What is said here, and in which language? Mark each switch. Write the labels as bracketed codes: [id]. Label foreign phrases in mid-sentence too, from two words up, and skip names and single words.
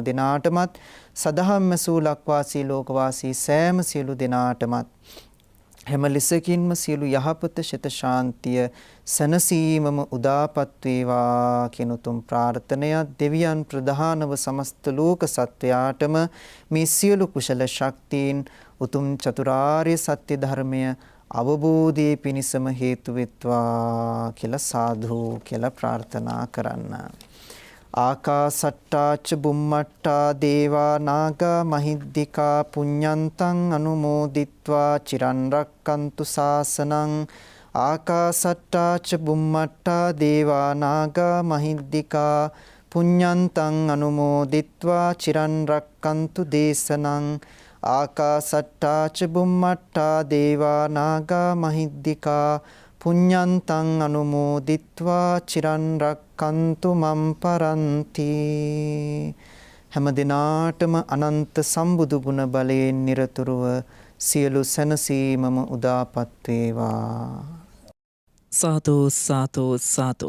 [si] දිනාටමත් සදහම් මසූ ලක්වාසී ලෝකවාසී සෑම සියලු දිනාටමත් හැම ලෙසකින්ම සියලු යහපත ශත ශාන්තිය සනසීමම උදාපත් වේවා කියන උතුම් ප්‍රාර්ථනය දෙවියන් ප්‍රධානව සමස්ත ලෝක සත්වයාටම මේ සියලු කුසල ශක්තියින් උතුම් චතුරාර්ය සත්‍ය ධර්මය අවබෝධයේ පිණිසම හේතු වෙත්වා කියලා සාදු කියලා ප්‍රාර්ථනා කරන්න. [pi] ආකාසට්ටාච බුම්මට්ටා දේවා නාග මහිද්దికා පුඤ්ඤන්තං අනුමෝදිත්වා චිරන් රක්칸තු ශාසනං. ආකාසට්ටාච බුම්මට්ටා දේවා නාග මහිද්దికා පුඤ්ඤන්තං අනුමෝදිත්වා චිරන් රක්칸තු දේශනං. ආකාසට්ටාච බුම්මට්ටා දේවා නාග මහිද්దికා පුඤ්ඤන්තං අනුමෝදිත්වා චිරන් රක්칸තු මම් පරන්ති. [si] හැම දිනාටම අනන්ත සම්බුදු ගුණ බලයෙන් නිරතුරුව සියලු සැනසීමම උදාපත් වේවා. සාදු සාදු සාදු.